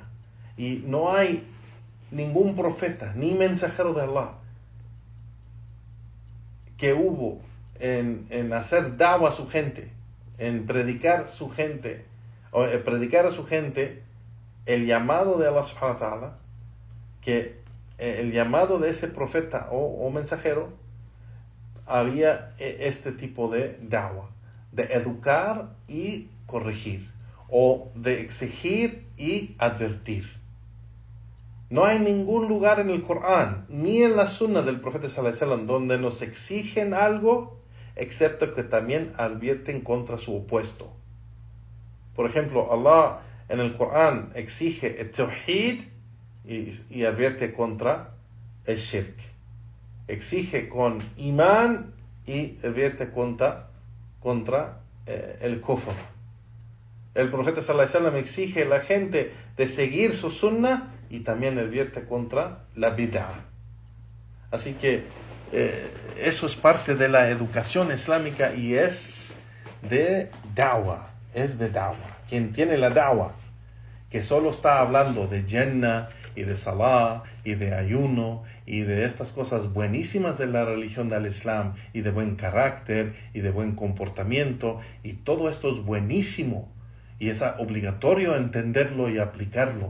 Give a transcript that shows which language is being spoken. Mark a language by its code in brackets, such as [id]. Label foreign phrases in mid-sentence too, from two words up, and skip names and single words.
[es] Y no hay ningún profeta ni mensajero de Allah que hubo en hacer da'wah a su gente, en predicar a su gente el llamado de Allah [ar] سبحانه وتعالى, [es] que el llamado de ese profeta o mensajero había este tipo de da'wah, de educar y corregir, o de exigir y advertir. No hay ningún lugar en el Corán, ni en la Sunna del profeta [ar] صلى الله عليه وسلم, [es] donde nos exigen algo, excepto que también advierten contra su opuesto. Por ejemplo, Allah en el Corán exige el tawhid y advierte contra el shirk. Exige con imán y advierte contra el kufr. El profeta [ar] صلى الله عليه وسلم [es] exige a la gente de seguir su sunnah y también advierte contra la bid'ah. Así que eso es parte de la educación islámica y es de da'wah. Quien tiene la da'wah, que solo está hablando de Jannah y de Salah y de ayuno y de estas cosas buenísimas de la religión del Islam y de buen carácter y de buen comportamiento, y todo esto es buenísimo y es obligatorio entenderlo y aplicarlo.